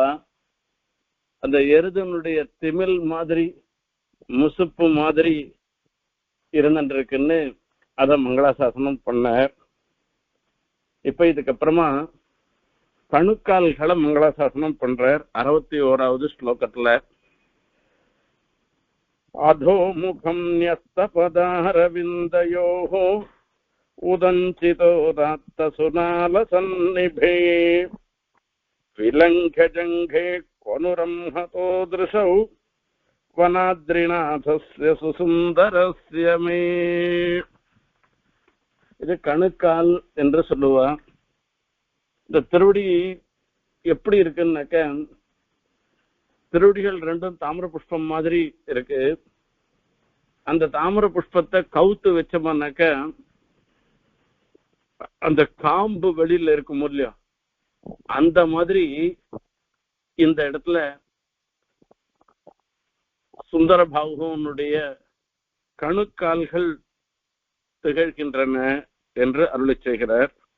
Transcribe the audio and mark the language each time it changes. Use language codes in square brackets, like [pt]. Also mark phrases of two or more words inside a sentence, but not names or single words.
[ta] அந்த எருதனுடைய திமில் மாதிரி முசுப்பு மாதிரி இருந்துருக்குன்னு அத மங்களாசாசனம் பண்ண. இப்ப இதுக்கப்புறமா கணுக்கால்களை மங்களாசாசனம் பண்றார் 61வது ஸ்லோகத்துல. [sa] अधोमुखं न्यस्तपदारविन्दयोः उदञ्चितोदात्तसुनालसन्निभे विलङ्घ्यजङ्घे क्वनुरंहतो दृशौ वनाद्रिनाथस्य सुसुन्दरस्य मे. [ta] இது கணுக்கால் என்று சொல்லுவா. இந்த திருவடி எப்படி இருக்குன்னாக்க, திருவடிகள் ரெண்டும் தாமிர புஷ்பம் மாதிரி இருக்கு. அந்த தாமிர புஷ்பத்தை கவுத்து வச்சோம்னாக்க அந்த காம்பு வெளியில இருக்கும் இல்லையா, அந்த மாதிரி இந்த இடத்துல சுந்தர பாகுவனுடைய கணுக்கால்கள் திகழ்கின்றன என்று அருளி செய்கிறார்.